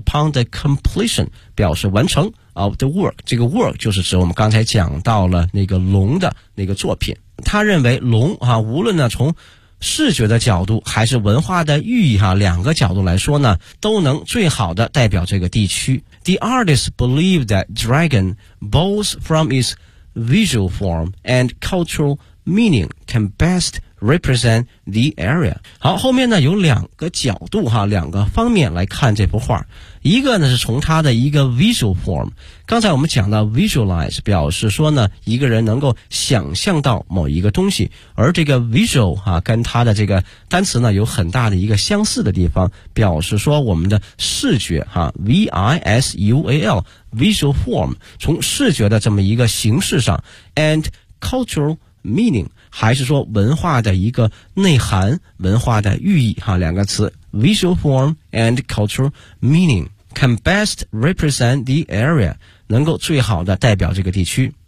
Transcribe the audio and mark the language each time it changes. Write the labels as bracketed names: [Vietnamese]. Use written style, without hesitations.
[English] Upon the completion [Chinese] 表示完成 [English] of the work， [Chinese] 这个 work 就是指我们刚才讲到了那个龙的那个作品。他认为龙啊，无论呢从视觉的角度还是文化的寓意哈、啊，两个角度来说呢，都能最好的代表这个地区。 [English] The artist believed that dragon, both from its visual form and cultural meaning, can bestrepresent the area. [Chinese] 好，后面呢有两个角度哈，两个方面来看这幅画。一个呢是从它的一个 visual form。刚才我们讲到 visualize 表示说呢一个人能够想象到某一个东西。而这个 visual 哈、啊、跟它的这个单词呢有很大的一个相似的地方，表示说我们的视觉哈、啊、,visual, visual form, 从视觉的这么一个形式上 , [English] and cultural meaning, [Chinese] 还是说文化的一个内涵，文化的寓意哈，两个词 , [English] visual form and cultural meaning, can best represent the area, [Chinese] 能够最好的代表这个地区。